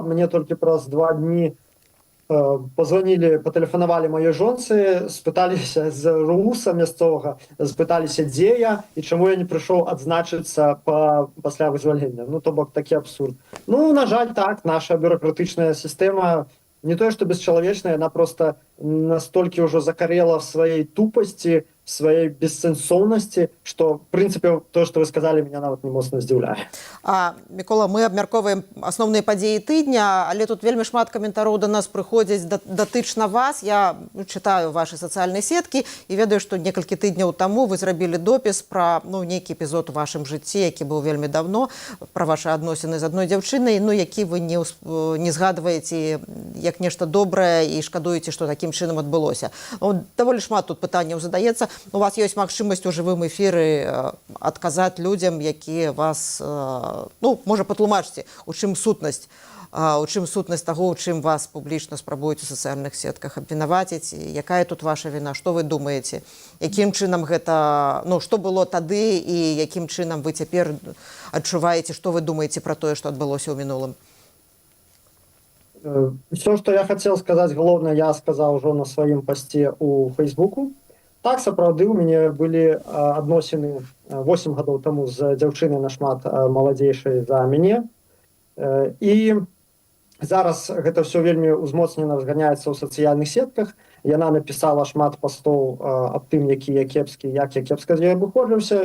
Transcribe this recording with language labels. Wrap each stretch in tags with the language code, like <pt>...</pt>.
<be>Мне толькі праз 2 дні позвонили, патэлефанавалі маёй жонцы, спыталіся з руса мясцовага, спыталіся, дзе я і чаму я не прыйшоў адзначыцца пасля вызвалення. Ну, то бок, такі абсурд. Ну, на жаль, так, наша бюрократычная сістэма</be> <ru>не то что бесчеловечная, она просто настолько уже закорела в своей тупости, в своей бессэнсоўнасці, что в принципе то, что вы сказали, меня</ru> <be>нават не моцна здзіўляе. Мікола, мы абмяркоўваем асноўныя падзеі тыдня, але тут вельмі шмат каментароў да нас прыходзяць датычна вас. Я чытаю вашы сацыяльныя сеткі і ведаю, што некалькі тыдняў таму вы зрабілі допіс пра нейкі эпізод у вашым жыцці, які быў вельмі давно, пра вашы адносіны з адной дзяўчынай, які вы не згадваеце як нешта добрае і шкадуеце, што такім чынам адбылося. Даволі шмат тут пытанняў задаецца. У вас ёсць магчымасць у жывым эфіры адказаць людзям, якія вас, можа, патлумачце, у чым сутнасць таго, у чым вас публічна спрабуюць у сацыяльных сетках абвінаваціць, якая тут ваша віна, што вы думаеце, якім чынам гэта, што было тады і якім чынам вы цяпер адчуваеце, што вы думаеце пра тое, што адбылося ў минулым?</be> <ru>Все, что я хотел сказать, главное, я сказал уже на своем посте у Фейсбуку.</ru> <be>Так, сапраўды, у мяне былі адносіны 8 гадоў таму з дзяўчынай нашмат маладзейшай за мяне. І зараз гэта все вельмі узмоцнена разганяецца ў сацыяльных сетках. Яна напісала шмат пастоў аб тым, які я кепскі, як я кепска з ёй абыходжуся.</be>